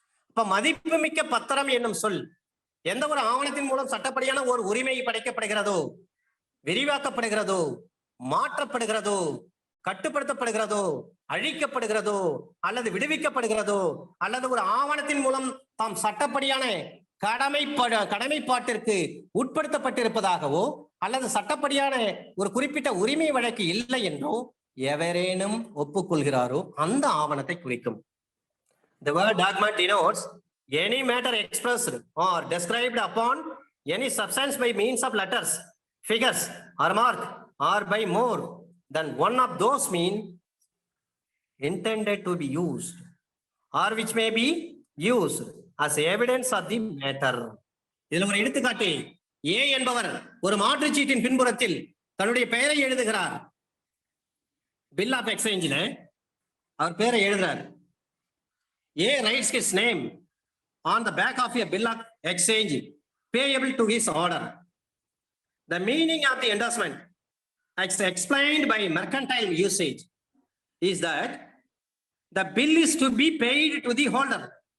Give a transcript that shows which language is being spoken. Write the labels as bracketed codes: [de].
[ta] இப்ப மதிப்பு மிக்க பத்திரம் என்னும் சொல் எந்த ஒரு ஆவணத்தின் மூலம் சட்டப்படியான ஒரு உரிமை படைக்கப்படுகிறதோ, விரிவாக்கப்படுகிறதோ, மாற்றப்படுகிறதோ, கட்டுப்படுத்தப்படுகிறதோ, அழிக்கப்படுகிறதோ அல்லது விடுவிக்கப்படுகிறதோ, அல்லது ஒரு ஆவணத்தின் மூலம் தாம் சட்டப்படியான கடமைப்பாட்டிற்கு உட்படுத்தப்பட்டிருப்பதாகவோ அல்லது சட்டப்படியான ஒரு குறிப்பிட்ட உரிமை வழக்கு இல்லை என்றோ எவரேனும் ஒப்புக்கொள்கிறாரோ அந்த ஆவணத்தை குறிக்கும். [en] The word document denotes any matter expressed or described upon any substance by means of letters, figures or mark, or by more than one of those means intended to be used, or which may be used as evidence of the matter. [ta] இதுல ஒரு எடுத்துக்காட்டு, ஏ என்பவர் ஒரு மாற்றுச்சீட்டின் பின்புறத்தில் தன்னுடைய பெயரை எழுதுகிறார். Bill of எக்ஸ்சேஞ்சில் அவர் பெயரை எழுதுறார். [en] A writes his name on the back of a bill of exchange payable to his order. The meaning of the endorsement, as explained by mercantile usage, is that the bill is to be paid to the holder.